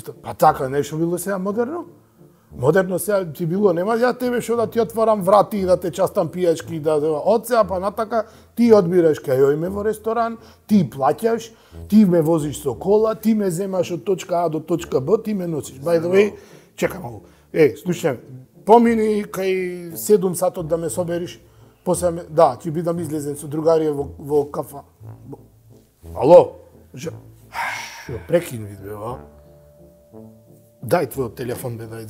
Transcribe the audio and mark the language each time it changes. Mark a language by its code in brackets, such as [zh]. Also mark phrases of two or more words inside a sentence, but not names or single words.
[mk] Па така, нешто било сега модерно? Модерно сега ти било, нема ја тебе шо да ти отварам врати и да те частам пијачки, од сега па натака ти одбираш кај ојме во ресторан, ти плаќаш, ти ме возиш со кола, ти ме земаш од точка А до точка Б, ти ме носиш. [en] By the way, [mk] чекам малку. Слушај, помини кај 7 сатот да ме собериш, после да, ќе бидам излезен со другарија во кафа. Ало? Шо прекин бе, Дај твојот телефон бе, дај.